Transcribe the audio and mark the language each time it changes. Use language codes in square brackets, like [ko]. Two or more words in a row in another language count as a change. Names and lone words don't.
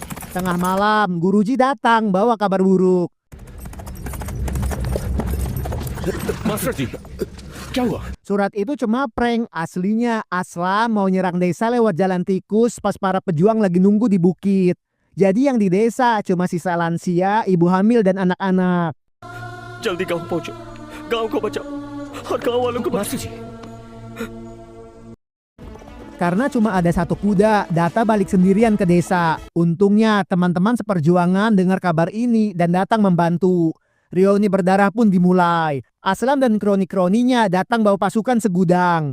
[id] Tengah malam, guruji datang bawa kabar buruk. [hi] मास्टर जी क्या हुआ? [id] Surat itu cuma prank, aslinya Aslam mau nyerang desa lewat jalan tikus pas para pejuang lagi nunggu di bukit. Jadi yang di desa cuma sisa lansia, ibu hamil dan anak-anak. [hi] जल्दी गांव पहुंचो, गांव को बचाओ और गांव वालों को मास्टर जी। [id] Karena cuma ada satu kuda, Data balik sendirian ke desa. Untungnya teman-teman seperjuangan dengar kabar ini dan datang membantu. Reuni berdarah pun dimulai. Aslam dan kroni-kroninya datang bawa pasukan segudang.